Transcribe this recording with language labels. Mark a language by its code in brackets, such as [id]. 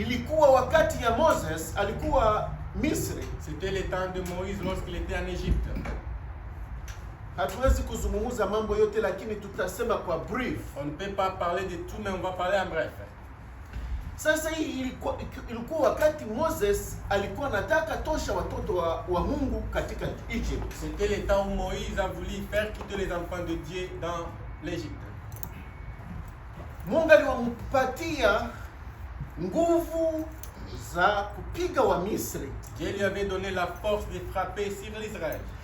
[sw] ilikuwa wakati ya Moses alikuwa Misri. [fr] c'était le temps de Moïse lorsqu'il était en Égypte. [sw] Hatuwezi kuzungumza mambo yote, lakini tutasema kwa brief. [fr] On ne peut pas parler de tout, mais on va parler en bref. [sw] Sasa hii ilikuwa wakati Moses alikuwa anataka tosha watoto wa Mungu katika Egypt. [fr] C'était le temps où Moïse a voulu faire quitter les enfants de Dieu dans l'Égypte. [sw] Mungu aliwampatia nguvu za kupiga wa Misri. [fr] Dieu lui avait donné la force de frapper sur l'Israël.